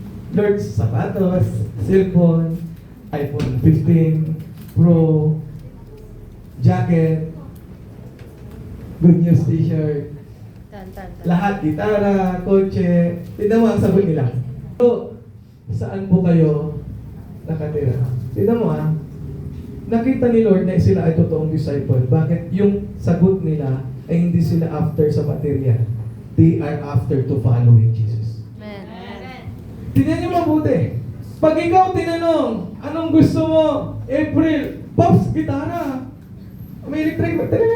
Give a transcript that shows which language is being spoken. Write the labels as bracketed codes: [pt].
[tl] Lord, sapatos, cellphone, iPhone 15 Pro, jacket, good news t-shirt, lahat, gitara, kotse. Tignan mo ang sagot nila. So, saan po kayo nakatira? Tignan mo nakita ni Lord na sila ay totoong disciple. Bakit? Yung sagot nila ay hindi sila after sa material. [en] They are after to following Jesus. Amen. [tl] Tingnan niyo mabuti. Pag ikaw tinanong, anong gusto mo? April, Pops, gitara. May electric ba?